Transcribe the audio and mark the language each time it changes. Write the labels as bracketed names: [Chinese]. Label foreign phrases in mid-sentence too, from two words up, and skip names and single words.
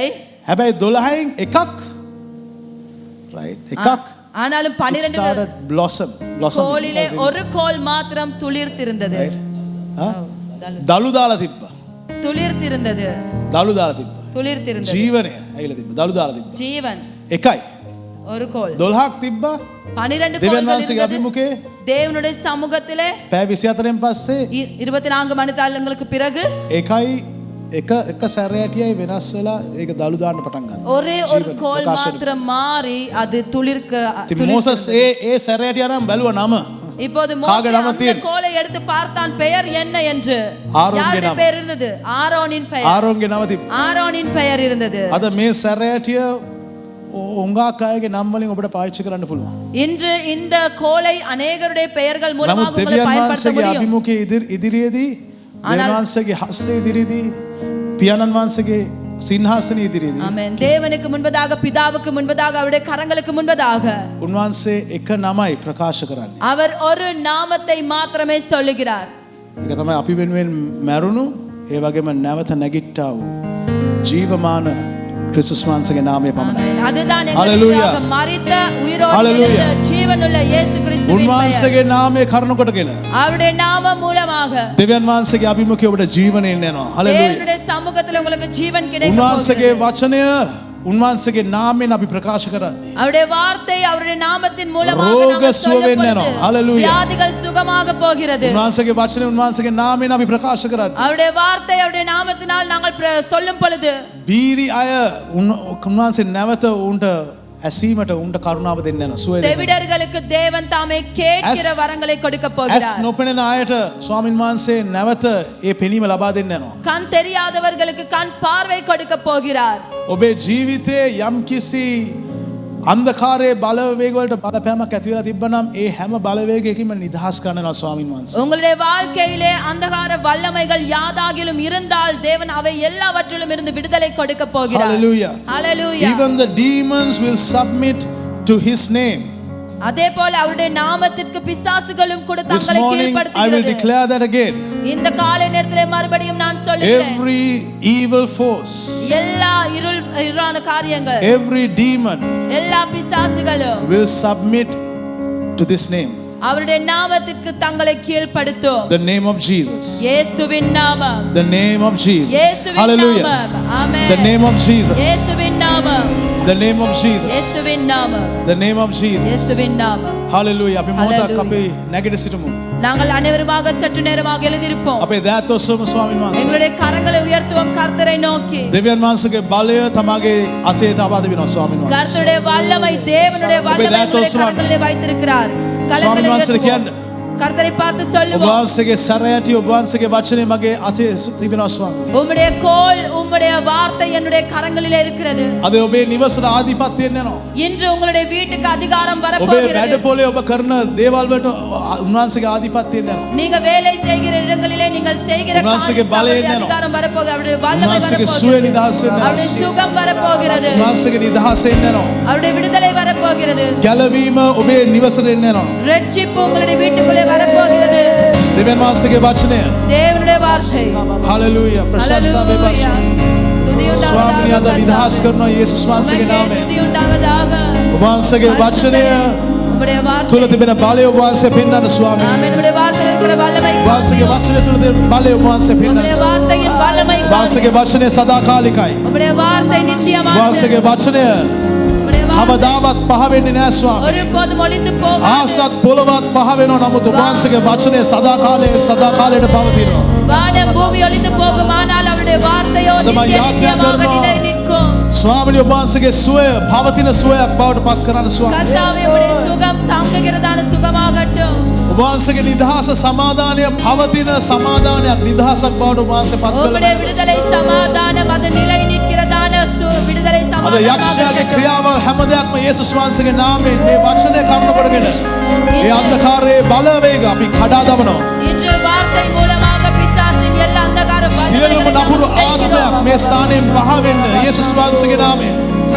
[Sinhala] හැබැයි 12න් එකක් right එකක් [Tamil] ஆனாலும் 12 [English] started blossom [Tamil] கோலிலே ஒரு கோல் மாத்திரம் துளிர்த்திருந்தது. [Sinhala] දලු දාලා තිබ්බා. [Tamil] துளிர்த்திருந்தது. [Sinhala] දලු දාලා තිබ්බා. [Tamil] துளிர்த்திருந்தது. [Sinhala] ජීවනය ඇවිල්ලා තිබ්බා. දලු දාලා තිබ්බා. [Tamil] ஜீவன் [Sinhala] එකයි. [Tamil] ஒரு கோல். [Sinhala] 12ක් තිබ්බා. 12 දෙවියන් [Tamil] கோல்கள் [Sinhala] වහන්සේගේ [Tamil] இருந்தது. [Sinhala] අභිමුඛයේ [Tamil] தேவனுடைய சமூகத்திலே [Sinhala] පැය 24න් පස්සේ [Tamil] 24 மணித்தாளங்களுக்கு பிறகு [Sinhala] එකයි එක සැරයටියයි වෙනස් වෙලා ඒක දලු දාන්න පටන් ගත්තා. [Tamil] ஒரே ஒரு கோல் மாத்திரம் மாறி அது துளிர்க்க. [Sinhala] මෝසස් ඒ සැරයටිය අරන් බැලුවා නම. [Tamil] இப்போது மோசே அந்த கோலை எடுத்து பார்த்தான் பெயர் என்ன என்று. யாருடைய பெயர் இருந்தது? ஆரோனின் பெயர். [Sinhala] ආරෝන්ගේ නම තිබ්බා. [Tamil] ஆரோனின் பெயர் இருந்தது. [Sinhala] අද මේ සැරයටිය උංගාක් අයගේ නම් වලින් ඔබට පාවිච්චි කරන්න පුළුවන්. [Tamil] இன்று இந்த கோலை अनेகருடைய பெயர்கள் மூலமாக [Sinhala] නමුත් [Tamil] உங்களுக்கு [Sinhala] දෙවියන් [Tamil] பயன்படுத்த [Sinhala] වහන්සේගේ [Tamil] முடியும். [Sinhala] අභිමුඛයේ ඉදිරියේදී දෙවියන් වහන්සේගේ හස්තයේ ඉදිරියේදී පියාණන් වහන්සේගේ සිංහාසනයේ ඉදිරියේදී [Tamil] ஆமென். தேவனுக்கு முன்பதாக பிதாவுக்கு முன்பதாக அவருடைய கரங்களுக்கு முன்பதாக [Sinhala] උන්වහන්සේ එක නමයි ප්‍රකාශ කරන්නේ. [Tamil] அவர் ஒரு நாமத்தை மாத்திரமே சொல்லுகிறார். [Sinhala] ඒක තමයි අපි වෙනුවෙන් මැරුණු ඒ වගේම නැවත නැගිට්ටා වූ ජීවමාන ක්‍රිස්තුස් වහන්සේගේ නාමය පමණයි. [Tamil] ஆமென். அதுதான் எங்களுக்காக மரித்த உயிரோடு எழுந்த ஜீவனுள்ள இயேசு கிறிஸ்துவின் பெயர். [Sinhala] උන්වහන්සේගේ නාමය කරුණ කොටගෙන [Tamil] அவருடைய நாமம் மூலமாக [Sinhala] දෙවියන් වහන්සේගේ අභිමුඛයේ ඔබට ජීවනයෙන් එනවා. හලෙලූයා. [Tamil] தேவனுடைய சமூகத்தில் உங்களுக்கு ஜீவன் கிடைக்கும். [Sinhala] උන්වහන්සේගේ වචනය උන්වහන්සේගේ නාමයෙන් අපි ප්‍රකාශ කරන්නේ. [Tamil] அவருடைய வார்த்தை அவருடைய நாமத்தின் மூலமாக [Sinhala] රෝග [Tamil] நாங்கள் [Sinhala] සුව වෙන්න [Tamil] சொல்லப்படுது. [Sinhala] යනවා. හලෙලූයා. [Tamil] வியாதிகள் சுகமாக போகிறது. [Sinhala] උන්වහන්සේගේ වචනය උන්වහන්සේගේ නාමයෙන් අපි ප්‍රකාශ කරන්නේ. [Tamil] அவருடைய வார்த்தை அவருடைய நாமத்தினால் நாங்கள் சொல்லும் பொழுது [Sinhala] බීරි අය උන්වහන්සේ නැවත උන්ට ඇසීමට උන්ට කරුණාව දෙන්න යනවා. සුවය දෙන්න. [Tamil] செவிடர்களுக்கு தேவன் தாமே கேட்கிற வரங்களை கொடுக்க [Sinhala] ඇස් [Tamil] போகிறார். [Sinhala] නොපෙනෙන අයට ස්වාමින් වහන්සේ නැවත ඒ පෙනීම ලබා දෙන්න යනවා. [Tamil] கண் தெரியாதவர்களுக்கு கண் பார்வை கொடுக்க போகிறார். [Sinhala] ඔබේ ජීවිතයේ යම්කිසි අන්ධකාරයේ බලවේග වලට බලපෑමක් ඇති වෙලා තිබ්බනම් ඒ හැම බලවේගයකින්ම නිදහස් කරනවා ස්වාමින් වහන්සේ. [Tamil] உங்களுடைய வாழ்க்கையிலே அந்தகார வல்லமைகள் யாதாகிலும் இருந்தால் தேவன் அவை எல்லாவற்றிலும் இருந்து விடுதலை கொடுக்க போகிறார். [English] Hallelujah. Hallelujah. Even the demons will submit to his name. [Tamil] அதேபோல அவருடைய நாமத்திற்கு பிசாசுகளும் கூட [English] This [Tamil] தங்களை [English] morning I will [Tamil] கீழ்ப்படுத்துகிறது. [English] declare that again. [Tamil] இந்த காலை நேரத்திலே மறுபடியும் நான் சொல்லுகிறேன். [English] Every evil force, [Tamil] எல்லா இருளான காரியங்கள், [English] every demon [Tamil] எல்லா பிசாசுகளும் [English] will submit to this name. [Tamil] அவருடைய நாமத்திற்கு தங்களை கீழ்ப்படுத்தும். [English] The name of Jesus. [Tamil] இயேசுவின் நாமம். [English] The name of Jesus. [Tamil] இயேசுவின் [English] Hallelujah. [Tamil] நாமம். ஆமென். [English] The name of Jesus. [Tamil] இயேசுவின் நாமம். [English] The name of Jesus. [Tamil] இயேசுவின் நாமம். [English] The name of Jesus. [Tamil] இயேசுவின் நாமம். [Sinhala] Hallelujah. අපි මොහොතක් Hallelujah. අපි නැගිට සිටමු. [Tamil] நாங்கள் அனைவருமாக சற்று நேரமாக எழுந்திருப்போம். [Sinhala] අපේ දෑත් ඔස්සවමු ස්වාමීන් වහන්සේ. [Tamil] எங்களுடைய கரங்களை உயர்த்துவோம் கர்த்தரை நோக்கி. [Sinhala] දෙවියන් වහන්සේගේ බලය තමාගේ අතේ තබා දෙනවා ස්වාමීන් වහන්සේ. [Tamil] கர்த்தருடைய வல்லமை தேவனுடைய வல்லமை உங்களுடைய கரங்களிலே வைத்திருக்கிறார். [Sinhala] ස්වාමීන් වහන්සේ කියන්නේ [Tamil] கர்த்தரை பார்த்து [Sinhala] ඔබ [Tamil] சொல்லுவோம். [Sinhala] වහන්සේගේ සරයටි ඔබ වහන්සේගේ වචනේ මගේ අතේ තිබෙනවා ස්වාමී. [Tamil] உம்முடைய கோல் உம்முடைய வார்த்தை என்னுடைய கரங்களிலே இருக்கிறது. [Sinhala] අද ඔබේ නිවසට ආධිපත්‍යයෙන් යනවා. [Tamil] இன்று உங்களுடைய வீட்டுக்கு அதிகாரம் [Sinhala] ඔබේ [Tamil] வரப்போகிறது. [Sinhala] වැඩපොලේ ඔබ කරන දේවල් වලට උන්වහන්සේගේ ආධිපත්‍යයෙන් යනවා. [Tamil] நீங்க வேலை செய்கிற இடங்களிலே நீங்கள் செய்கிற உன்வாசைக்கு காரியங்களுக்கு பலன் அவருடைய என்ன? அதிகாரம் வரப்போகிறது. அவருடைய வல்லமை [Sinhala] උන්වහන්සේගේ [Tamil] வரப்போகிறது. [Sinhala] සුවය නිදහස වෙනවා. [Tamil] அவருடைய சுகம் வரப்போகிறது. [Sinhala] උන්වහන්සේගේ නිදහසෙන් යනවා. [Tamil] அவருடைய விடுதலை வரப்போகிறது. [Sinhala] ගැලවීම ඔබේ නිවසට යනවා. [Tamil] ரட்சிப்பு உங்களுடைய வீட்டுக்குள்ளே வரப்போகிறது. [Sinhala] දෙවියන් වහන්සේගේ වචනය. [Tamil] தேவனுடைய வார்த்தை. [Sinhala] හalleluya. ප්‍රශංසා වේවා. ස්වාමීනි අද නිදහස් කරනවා යේසුස් වහන්සේගේ නාමයෙන්. ඔබ වහන්සේගේ වචනය [Tamil] உம்முடைய வார்த்தை. [Sinhala] තුල තිබෙන බලය ඔබ වහන්සේ පෙන්වන්න ස්වාමීනි. [Tamil] ஆமென். உம்முடைய வார்த்தையில் இருக்கிற வல்லமை. [Sinhala] ඔබ වහන්සේගේ වචනය තුල තිබෙන බලය ඔබ වහන්සේ [Tamil] உம்முடைய [Sinhala] පෙන්වන්න. [Tamil] வார்த்தையின் வல்லமை. [Sinhala] ඔබ වහන්සේගේ වචනය සදාකාලිකයි. [Tamil] உம்முடைய வார்த்தை [Sinhala] ඔබ [Tamil] நித்தியமானது. [Sinhala] වහන්සේගේ වචනය [Tamil] உம்முடைய வார்த்தை [Sinhala] කවදාවත් පහ වෙන්නේ නැහැ ස්වාමී. [Tamil] ஒருபோதும் ஒளிந்து போகாது. [Sinhala] ආසත් පොළවත් පහ වෙනවා නමුත් ඔබ වහන්සේගේ වචනය සදාකාලයට පවතිනවා. [Tamil] வானம் பூமி ஒளிந்து போகும் ஆனால் அவருடைய வார்த்தையோ [Sinhala] තමයි යාඥා [Tamil] நித்தியமாக [Sinhala] කරනවා. [Tamil] நிலை நிற்கும். [Sinhala] ස්වාමීනි ඔබ වහන්සේගේ සුවය පවතින සුවයක් බවට පත් කරන්න ස්වාමී. [Tamil] கர்த்தாவே உம்முடைய சுகம் தாங்குகிறதான சுகமாகட்டும். [Sinhala] ඔබ වහන්සේගේ නිදහස සමාදානය පවතින සමාදානයක් නිදහසක් බවට ඔබ වහන්සේ පත් [Tamil] உம்முடைய [Sinhala] කළා. [Tamil] விடுதலை சமாதானம் அது நிலை நிற்கிறதான விடுதலை [Sinhala] අද [Tamil] சமாதானம். [Sinhala] යක්ෂයාගේ ක්‍රියාවල් හැම දෙයක්ම යේසුස් වහන්සේගේ නාමයෙන් මේ වචනය කරුණ කොටගෙන මේ අන්ධකාරයේ බලවේග අපි කඩා දමනවා. [Tamil] இன்று வார்த்தை மூலமாக பிசாசின் எல்லா அந்தகார [Sinhala] සියලුම නපුරු ආත්මයක් මේ ස්ථානයෙන් පහ වෙන්න යේසුස් වහන්සේගේ නාමයෙන්